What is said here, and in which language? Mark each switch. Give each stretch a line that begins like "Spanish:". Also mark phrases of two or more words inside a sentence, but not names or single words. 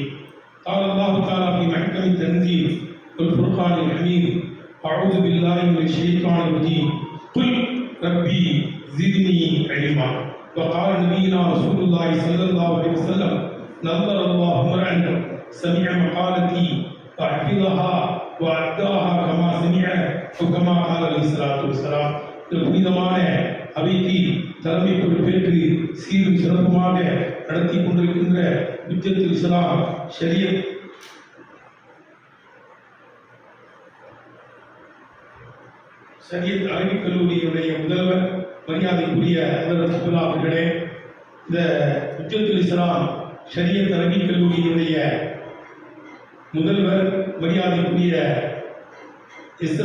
Arabic: قال الله تعالى في محكم التنزيل والفرقان الحميد اعوذ بالله من الشيطان الرجيم قل ربي زدني علما. وقال نبينا رسول الله صلى الله عليه وسلم نظر الله امرا سمع مقالتي وحفظها وأداها كما سمع وكما قال عليه الصلاة والسلام.
Tamil: புனிதமான அவைக்கு தலைமை பொறுப்பேற்று சீரும் சிறப்புமாக நடத்தி கொண்டிருக்கின்ற உச்சத்துல் இஸ்லாம் ஷரியத் அரபிக் கல்லூரியினுடைய முதல்வர் மரியாதைக்குரிய அவர்களே, இந்த உச்சத்துல் இஸ்லாம் ஷரியத் அரபிக் கல்லூரியினுடைய முதல்வர் மரியாதைக்குரிய எஸ்.எஸ்.